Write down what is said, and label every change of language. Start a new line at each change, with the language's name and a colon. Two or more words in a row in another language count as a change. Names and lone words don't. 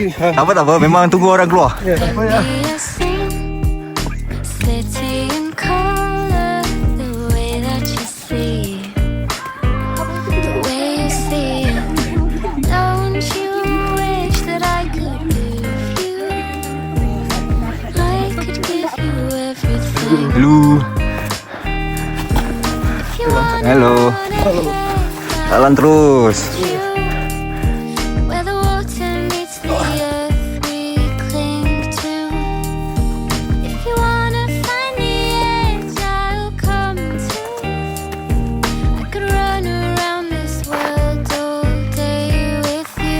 Malay: Tak apa. Memang tunggu orang keluar.
English: be a scene, city in color, the way that you see, the way you see it. Don't you wish that I could give you? I could give you everything. Hello. If you wanna Hello.
Malay: Jalan terus.
English: where the water meets the earth, we cling to. If you wanna find the edge, I'll come too. I could run around this world all day with you.